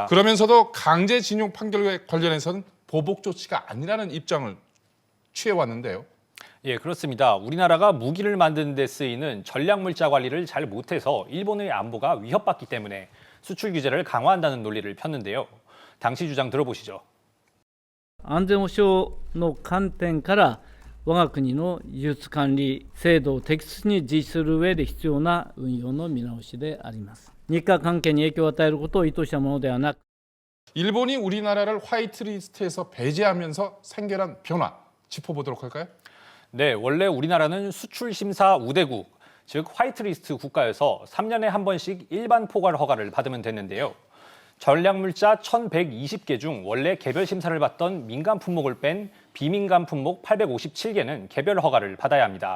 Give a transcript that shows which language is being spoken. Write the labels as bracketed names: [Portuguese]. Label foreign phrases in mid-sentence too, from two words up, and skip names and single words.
[Korean] 그러면서도 강제징용 판결과 관련해서는 보복 조치가 아니라는 입장을 취해왔는데요. 예, 그렇습니다. 우리나라가 무기를 만드는 데 쓰이는 전략물자 관리를 잘 못해서 일본의 안보가 위협받기 때문에 수출 규제를 강화한다는 논리를 폈는데요. 당시 주장 들어보시죠. [Japanese] 安全保障の観点から我が国の輸出管理制度を適切に実施する上で必要な運用の見直しであります。日韓関係に影響を与えることを意図したものではなく [Korean] 일본이 우리나라를 화이트리스트에서 배제하면서 생겨난 변화 짚어보도록 할까요? 네, 원래 우리나라는 수출 심사 우대국, 즉 화이트리스트 국가여서 3년에 한 번씩 일반 포괄 허가를 받으면 됐는데요. 전략물자 1,120개 중 원래 개별 심사를 받던 민간 품목을 뺀 비민간 품목 857개는 개별 허가를 받아야 합니다.